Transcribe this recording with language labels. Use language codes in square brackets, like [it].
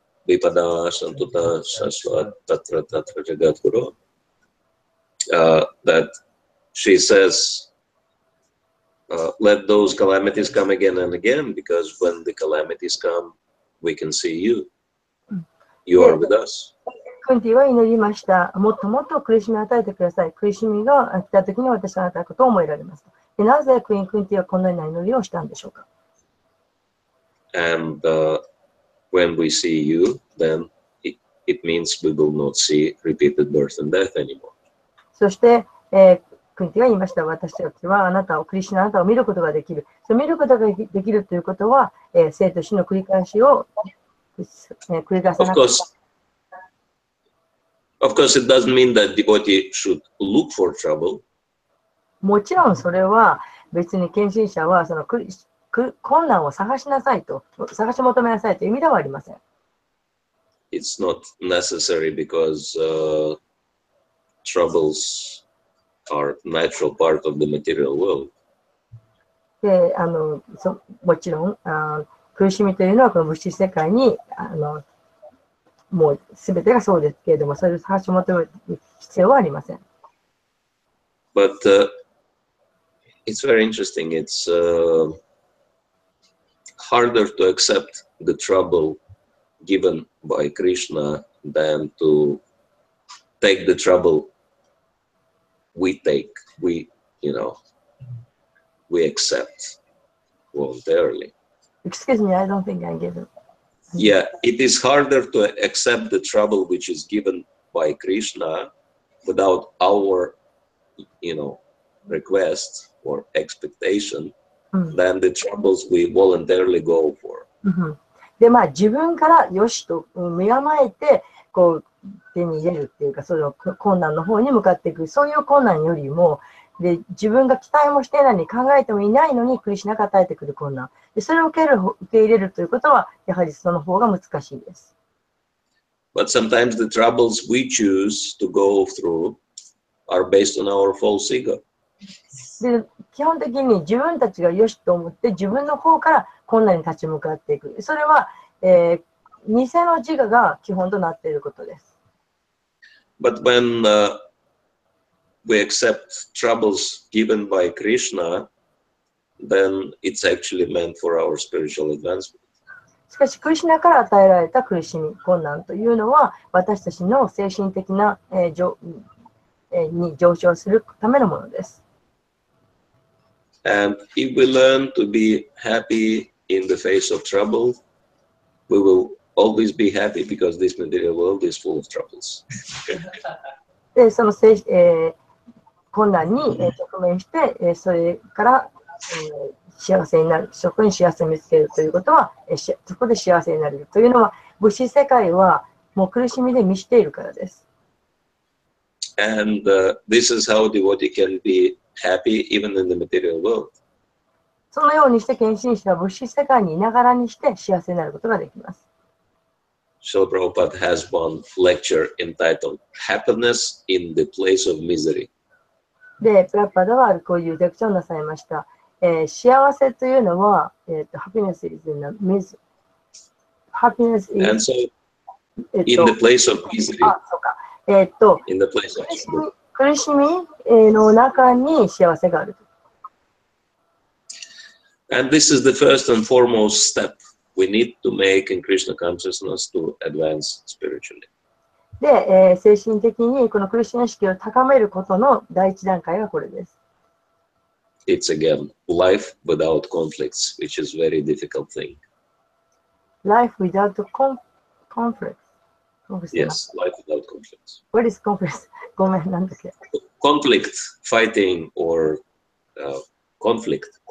[sa] Vipada Santuta Shashvat Tatra Tatra Jagat Guru. [en] That she says, let those calamities come again and again, because when the calamities come, we can see you. You are with us. [ja] クンティは祈りました。もっともっと苦しみを与えてください。苦しみが来たときに私はあなたのことを思いられます。でなぜクイーン・クンティはこのような祈りをしたんでしょうか。 [en] And when we see you, then it means we will not see repeated birth and death anymore. [ja] そして、クンティが言いました。私たちはあなたを、クリシュナあなたを見ることができる。その見ることができるということは、生と死の繰り返しを繰り返さなくては。 [en] Of course, it doesn't mean that devotee should look for trouble. [ja] もちろんそれは別に献身者はその困難を探しなさいと、探し求めなさいという意味ではありません。 [en] It's not necessary because troubles are natural part of the material world. [ja] で、もちろん苦しみというのはこの物質世界にもうすべてがそうですけれども、それを探し求める必要はありません。 [en] But it's very interesting. It's harder to accept the trouble given by Krishna than to take the trouble we take. We accept voluntarily. Excuse me, I don't think I get it. Yeah, it is harder to accept the trouble which is given by Krishna without our, request or expectation than the troubles we voluntarily go for. [ja] で、自分からよしと身構えて、こう、手に入れるっていうか、その困難の方に向かっていく、そういう困難よりも、で、自分が期待もしてないのに考えてもいないのに、クリシュナが与えてくる困難。で、それを受け入れるということは、やはりその方が難しいです。 [en] But sometimes the troubles we choose to go through are based on our false ego. [ja] で、基本的に自分たちがよしと思って、自分の方から困難に立ち向かっていく。それは、偽の自我が基本となっていることです。 [en] But when we accept troubles given by Krishna, then it's actually meant for our spiritual advancement. [ja] しかし、クリシュナから与えられた苦しみ、困難というのは、私たちの精神的な、に上昇するためのものです。 [en] And if we learn to be happy in the face of trouble, we will always be happy because this material world is full of troubles. [ja] で、その困難に直面して、それから、幸せになる、そこに幸せを見つけるということは、そこで幸せになれるというのは、物質世界はもう苦しみで満ちているからです。 [en] And this is how devotee can be happy even in the material world. [ja] そのようにして献身者は物質世界にいながらにして幸せになることができます。 [en] Srila Prabhupada has one lecture entitled Happiness in the Place of Misery. [ja] で、プラッパダはこういうレクチャーをなさいました。 [en] 幸せというのは、 happiness is in the misery. Happiness is And so, in the place of misery, [ja] そうか。 [en] in the place of misery. [ja] 苦しみの中に幸せがある。 [en] And this is the first and foremost step we need to make in Krishna consciousness to advance spiritually. [ja] で、精神的にこのクリシュナ意識を高めることの第一段階がこれです。 [en] It's again life without conflicts, which is a very difficult thing. Life without conflict. Yes, life without conflicts. What is conflict? ごめん、なんだっけ。 Conflict, fighting, or conflict.